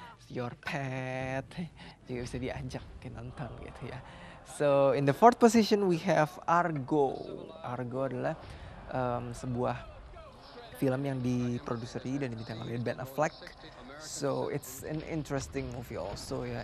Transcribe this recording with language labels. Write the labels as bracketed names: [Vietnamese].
[English] Your pet [Indonesian] juga bisa diajak ke nonton gitu ya. [English] So in the 4th position we have Argo. [Indonesian] Argo adalah sebuah film yang diproduseri dan dibintangi oleh Ben Affleck. [English] So it's an interesting movie also ya.